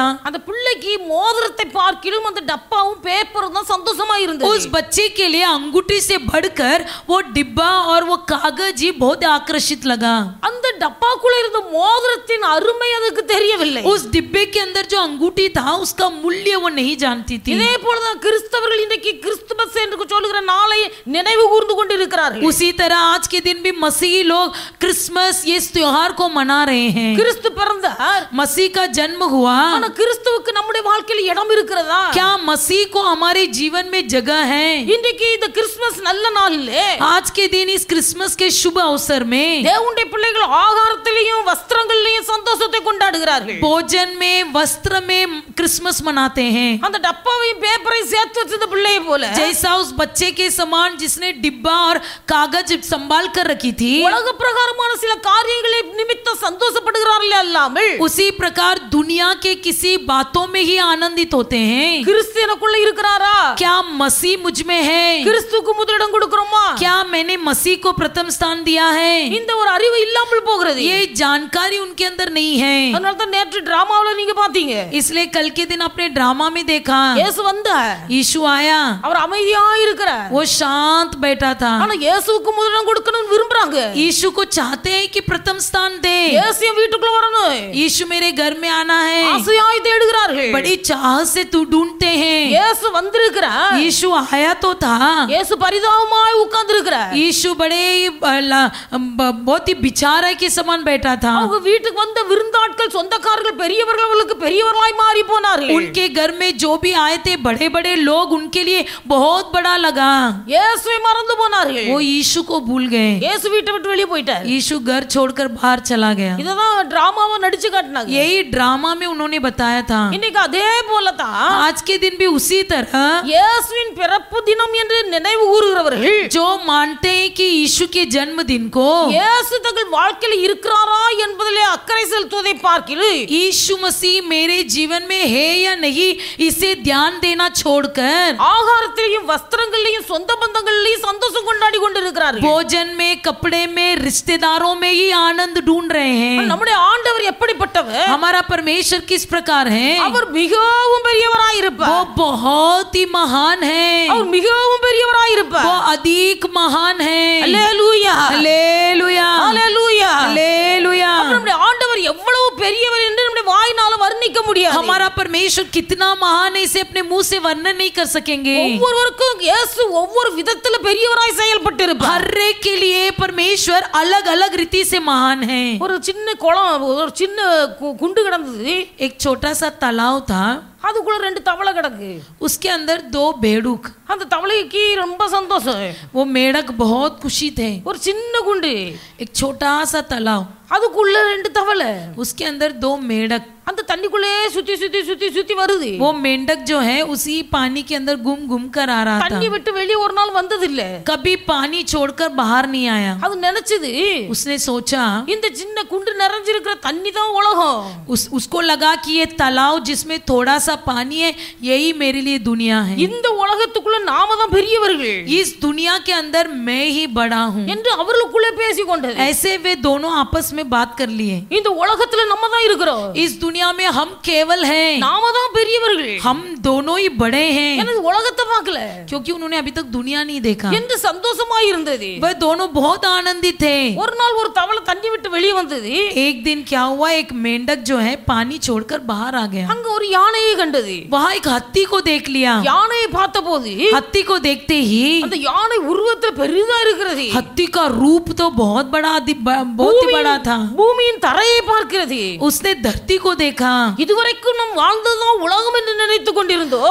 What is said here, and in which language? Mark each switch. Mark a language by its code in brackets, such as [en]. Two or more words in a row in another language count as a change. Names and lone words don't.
[ta] அந்த பிள்ளைக்கு மோதிரத்தை பார்க்கிலும் அந்த டப்பாவும் பேப்பரும் தான் சந்தோஷமா இருந்தது. [hi] उस बच्चे के लिए अंगूठी से बढ़कर वो डिब्बा और वो कागज ही बहुत आकर्षित लगा। [ta] அந்த டப்பாக்குள்ள இருந்த மோதிரத்தின் அருமை அதுக்கு தெரியவில்லை. [hi] उस डिब्बे के अंदर जो अंगूठी था उसका मूल्य वो नहीं जानती थी। [ta] இதே போலதான் கிறிஸ்தவர்கள் இன்றைக்கு கிறிஸ்துமஸ் என்று சொல்லுகிற நாளை நினைவு கூர்ந்து கொண்டிருக்கிறார்கள். [hi] उसी तरह आज के दिन भी मसीही लोग क्रिसमस ये त्योहार को मना रहे हैं। [ta] கிறிஸ்து பிறந்தார், [hi] मसीह का जन्म हुआ, [ta] ஆனா கிறிஸ்துவுக்கு நம்முடைய வாழ்க்கையில் இடம் இருக்கிறதா? [hi] क्या मसीह को हमारे जीवन में जगह है? [ta] இன்றைக்கு இந்த கிறிஸ்துமஸ் நல்ல நாளிலே [hi] आज के दिन इस क्रिसमस के शुभ अवसर में [ta] தேவனுடைய பிள்ளைகள் ஆகாரத்திலையும் வஸ்திரங்களிலையும் சந்தோஷத்தை கொண்டாடுகிறார்கள். [hi] भोजन में वस्त्र में क्रिसमस मनाते हैं। [ta] அந்த டப்பாவையும் பேப்பரையும் சேர்த்து வச்சிருந்த பிள்ளையை போல [hi] जैसा उस बच्चे के समान जिसने डिब्बा और कागज संभाल कर रखी थी, [ta] உலக பிரகாரமான சில காரியங்களை நிமித்தம் சந்தோஷப்படுகிறார்கள் அல்லாமல் [hi] उसी प्रकार दुनिया के किसी बातों में ही आनंदित होते हैं। [ta] கிறிஸ்து எனக்குள்ள இருக்கிறாரா? [hi] क्या मसीह मुझ में है? [ta] கிறிஸ்துவுக்கு முதலிடம் கொடுக்கிறோமா? [hi] क्या मैंने मसीह को प्रथम स्थान दिया है? [ta] இந்த ஒரு அறிவு இல்லாமல் போகிறது. [hi] ये जानकारी उनके अंदर नहीं है। [ta] அதனால தான் நேற்று டிராமாவுல நீங்க பாத்தீங்க, [hi] इसलिए कल के दिन अपने ड्रामा में देखा [ta] இயேசு வந்தார், [hi] यीशु आया, [ta] அவர் அமைதியா இருக்கிறார். [hi] वो शांत बैठा था। [ta] ஆனா இயேசுவுக்கு முதலிடம் கொடுக்கணும்னு விரும்புறாங்க. [hi] यीशु को चाहते हैं कि प्रथम स्थान दे, [ta] இயேசு வீட்டுக்குள்ள வரணும், [hi] यीशु मेरे घर में आना है, [ta] ஆசையாய் தேடுகிறார்கள். [hi] बड़ी चाह से तू ढूंढते हैं। [ta] இயேசு வந்திருக்கிறார், [hi] यीशु आया तो था, [ta] இயேசு பரிதாபமாய் உட்கார்ந்திருக்கிறார். [hi] यीशु बड़े बहुत ही बिचारे के समान बैठा था। [ta] அவங்க வீட்டுக்கு வந்த விருந்தாட்கள் சொந்தக்காரர்கள் பெரியவர்கள் அவர்களுக்கு பெரியவர்களாய் மாறி போனார்கள். [hi] उनके घर में जो भी आए थे बड़े बड़े लोग उनके लिए बहुत बड़ा लगा। [ta] இயேசுவை மறந்து போனார்கள். [hi] वो यीशु को भूल गए। [ta] இயேசு வீட்டை விட்டு வெளியே போயிட்டார். [hi] यीशु घर छोड़कर बाहर चला गया। [ta] இததான் டிராமாவை நடிச்சு காட்டினாங்க. [hi] यही ड्रामा में उन्होंने बताया था। [ta] இன்னைக்கு அதே போல தான் [hi] आज के दिन भी उसी तरह [ta] இயேசுவின் பிறப்பு தினம் என்று நினைவு கூறுகிறவர்கள் [hi] जो मानते हैं कि यीशु के जन्मदिन को [ta] இயேசு தங்கள் வாழ்க்கையில் இருக்கிறாரா என்பதிலே அக்கறை செலுத்துவதை பார்க்கிலும் [hi] यीशु मसीह मेरे जीवन में है या नहीं इसे ध्यान देना छोड़कर [ta] ஆகாரத்திலையும் வஸ்திரங்களிலையும் சொந்த பந்தங்களிலையும் சந்தோஷம் கொண்டாடி கொண்டிருக்கிறார்கள். [hi] भोजन में, कपड़े में, रिश्तेदारों में ही आनंद ढूंढ रहे हैं। [ta] நம்முடைய ஆண்டவர் எப்படிப்பட்டவர்? [hi] हमारा परमेश्वर किस प्रकार है? [ta] அவர் மிகவும் பெரியவராய் [hi] वो [ta] இருப்பார். [hi] बहुत ही महान है, [ta] அவர் மிகவும் பெரியவராய் இருப்பார். [hi] वो अधिक महान है। [ta] அல்லேலூயா [hi] हालेलुया [ta] அல்லேலூயா. [hi] हालेलुया। [ta] நம்முடைய ஆண்டவர் எவ்வளவு பெரியவர் என்று நம்முடைய வாயினால வர்ணிக்க முடியாது. [hi] हमारा परमेश्वर कितना महान है इसे अपने मुंह से वर्णन नहीं कर सकेंगे। [ta] ஒவ்வொருவருக்கும் இயேசு ஒவ்வொரு விதத்துல பெரியவராய் செயல்பட்டு இருப்பார். [hi] हर एक के लिए परमेश्वर अलग अलग रीति से महान है। [ta] ஒரு சின்ன குளம், ஒரு சின்ன குண்டு கிடந்தது. [hi] एक छोटा सा तालाब था, [ta] அதுக்குள்ள 2 தவளை கிடக்கு. [hi] उसके अंदर 2 बेडूक। [ta] அந்த தவளைக்கு ரொம்ப சந்தோஷம். [hi] वो मेढक बहुत खुशी थे। [ta] ஒரு சின்ன குண்டு, [hi] एक छोटा सा तालाब, [ta] அதுக்குள்ள 2 தவளை. [hi] उसके अंदर 2 मेढक। [ta] அந்த தண்ணிக்குள்ளே சுத்தி சுத்தி சுத்தி சுத்தி வருது. [hi] वो मेंढक जो है उसी पानी के अंदर घूम घूम कर आ रहा था, [ta] தண்ணி விட்டு வெளியே ஒரு நாள் வந்தது இல்ல. [hi] कभी पानी छोड़कर बाहर नहीं आया। [ta] அது நினைச்சது, [hi] उसने सोचा, [ta] இந்த சின்ன குண்டு நிறைஞ்சிருக்கிற தண்ணி தான் உலகம். [hi] उसको लगा कि ये तालाब जिसमें थोड़ा सा पानी है यही मेरे लिए दुनिया है। [ta] இந்த உலகத்துக்குள்ள நாம தான் பெரியவர்கள் [hi] इस दुनिया के अंदर मैं ही बड़ा हूँ। [ta] என்று அவர்களுக்குள்ளே பேசிக்கொண்டது. [hi] ऐसे वे दोनों आपस में बात कर लिए। [ta] இந்த உலகத்துல நம்ம தான் இருக்கிறோம். [hi] इस दुनिया में हम केवल हैं, [ta] நாம தான் பெரியவர்கள். [hi] हम दोनों ही बड़े हैं, [ta] எனக்கு உலகத்தை பார்க்கல [hi] क्योंकि उन्होंने अभी तक दुनिया नहीं देखा। [ta] என்று சந்தோஷமா இருந்தது. [hi] वह दोनों बहुत आनंदित थे। [ta] ஒரு நாள் ஒரு தவளை தண்ணி விட்டு வெளியே வந்தது. [hi] एक दिन क्या हुआ, एक मेंढक जो है पानी छोड़कर बाहर आ गया। [ta] அங்க ஒரு யானையை கண்டது. [hi] वहाँ एक हाथी को देख लिया। [ta] யானையை பார்த்தபோது [hi] हाथी को देखते ही [ta] அந்த யானை உருவத்துல பெரிதா இருக்கிறது. [hi] हाथी का रूप तो बहुत बड़ा, बहुत ही बड़ा था। [ta] பூமியின் தரையை பார்க்கிறது. [hi] उसने धरती को देखा। [ta] இதுவரைக்கும் நாம் வாழ்ந்ததுதான் உலகம் என்று நினைத்துக் கொண்டிருந்தோம்.